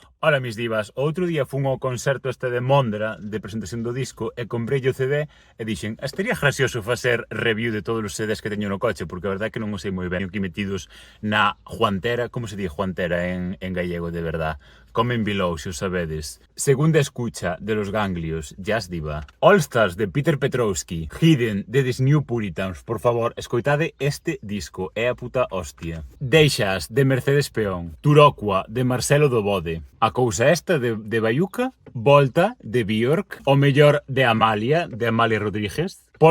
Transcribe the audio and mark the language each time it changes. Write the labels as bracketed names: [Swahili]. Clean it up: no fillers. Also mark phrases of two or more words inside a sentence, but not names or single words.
[Galician] Ola, [Spanish] mis divas, [Galician] outro día fun ao concerto este de Mondra de presentación do disco e comprei o CD e dixen, estaría gracioso facer review de todos os CDs que teño no coche, porque a verdade é que non o sei moi ben, aquí metidos na Juantera. Como se di Juantera en gallego de verdad? [English] Comment below, [Galician] se os sabedes. Segunda escucha de Los Ganglios, Jazz Diva. All Stars de Peter Petrovski, Hidden de The New Puritans. Por favor, escoitade este disco, é a puta hostia. Deixas de Mercedes Peón, Turocua de Marcelo Dobode, A cousa esta de Bayuca, Volta de Björk, O mellor de Amalia Rodríguez, Pólvora